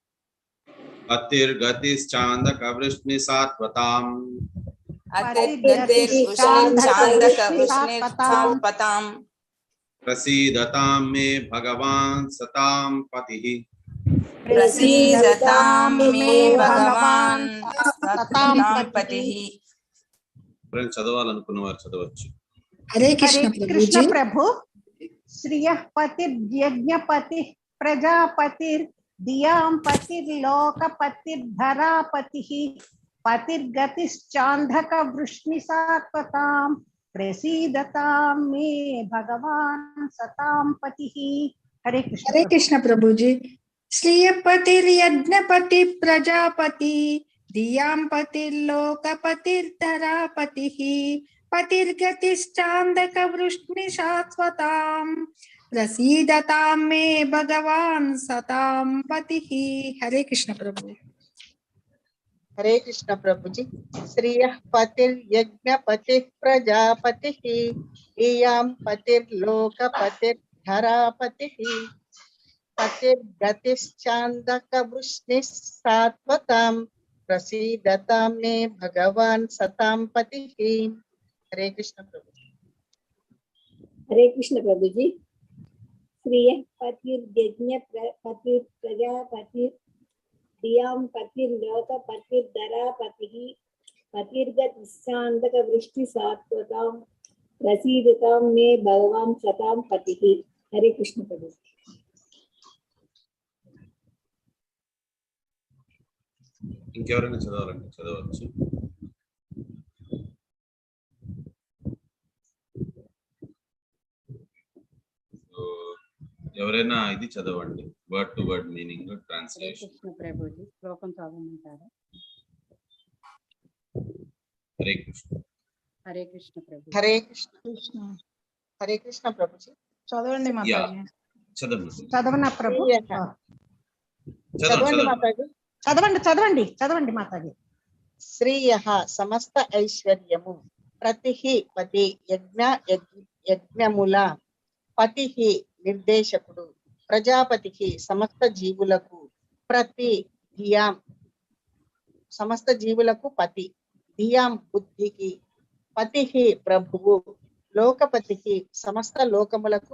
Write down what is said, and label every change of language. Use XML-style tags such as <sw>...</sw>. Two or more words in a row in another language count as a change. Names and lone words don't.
<sa>पतिर्गतिश्चांदकवृष्णि सात्वतां प्रसीदतां मे भगवान् सतां पतिः प्रसीदतां मे भगवान् सतां पतिः</sa> <te>ఫ్రెండ్స్ చదవాలనుకున్న వారు చదవచ్చు.</te> <hi>हरे कृष्ण</hi> <sa>प्रभु श्रियः पतिर्यज्ञपतिः प्रजापतिर् धियां पतिर्लोकपतिर्धरापतिः पतिर्गतिश्चांदकवृष्णि सात्वतां प्रसीदतां मे भगवान् सतां पतिः।</sa> <hi>हरे कृष्ण प्रभु जी।</hi> <sa>श्रियपतिर्यज्ञपति प्रजापति धियां पतिर्लोकपतिर्धरापतिः पतिर्गतिश्चांदकवृष्णि शाश्वतां प्रसीदतां मे भगवान् सतां पतिः।</sa> <hi>हरे कृष्ण प्रभु। हरे कृष्ण प्रभु जी।</hi> <sa>श्रियः पतिर्यज्ञपतिः प्रजापतिः धियां पतिर्लोकपतिर्धरापतिः पतिर्गतिश्चांदकवृष्णिः सात्वतां प्रसीदतां मे भगवान् सतां पतिः।</sa> <hi>हरे कृष्ण प्रभु। हरे कृष्ण प्रभु जी।</hi> <sa>श्रियः पतिर्यज्ञपतिः प्रजापतिः धियां पतिर्लोकपतिर्धरापतिः पतिर्गतिश्चांदकवृष्णि सात्वतां प्रसीदतां मे भगवान् सतां पतिः।</sa> <hi>हरे कृष्ण प्रभु।</hi> <te>ఇంకెవరైనా చదవాలంటే చదవచ్చు. ఎవరైనా ఇది చదవండి,</te> <en>word to word meaning translation.</en> <te>కృష్ణ ప్రభుజీ శ్లోకం చదవమంటారా? హరే కృష్ణ. హరే కృష్ణ ప్రభు.</te> <hi>हरे कृष्ण। हरे कृष्ण प्रभु जी।</hi> <te>చదవండి మాతాజీ. చదవండి. చదవనా ప్రభు? చదవండి మాతాజీ. చదవండి మాతాజీ. శ్రీయః సమస్త ఐశ్వర్యము, ప్రతిహి పతి యజ్ఞముల, పతిహి నిర్దేశకుడు, ప్రజాపతికి సమస్త జీవులకు, ప్రతి ధియాం సమస్త జీవులకు పతి, ధియాం బుద్ధికి, పతిహి ప్రభువు, లోకపతికి సమస్త లోకములకు</te>